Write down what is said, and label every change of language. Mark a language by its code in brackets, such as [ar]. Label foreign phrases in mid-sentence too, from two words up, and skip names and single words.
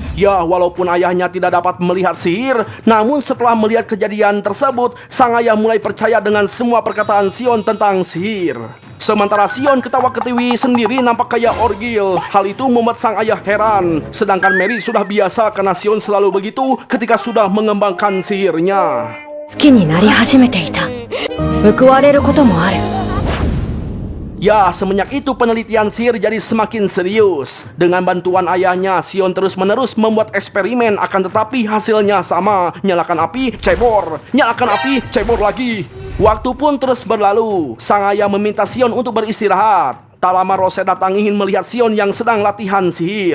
[id] Ya, walaupun ayahnya tidak dapat melihat sihir, namun setelah melihat kejadian tersebut, sang ayah mulai percaya dengan semua perkataan Sion tentang sihir. Sementara Sion ketawa-ketiwi sendiri nampak kayak orgil. Hal itu membuat sang ayah heran. Sedangkan Mary sudah biasa karena Sion selalu begitu ketika sudah mengembangkan sihirnya. [ja] 好きになり始めていた。報われることもある。 [id] Ya, semenjak itu penelitian sihir jadi semakin serius. Dengan bantuan ayahnya, Sion terus-menerus membuat eksperimen, akan tetapi hasilnya sama. Nyalakan api, cebor. Nyalakan api, cebor lagi. Waktu pun terus berlalu. Sang ayah meminta Sion untuk beristirahat. Tak lama Rose datang ingin melihat Sion yang sedang latihan sihir.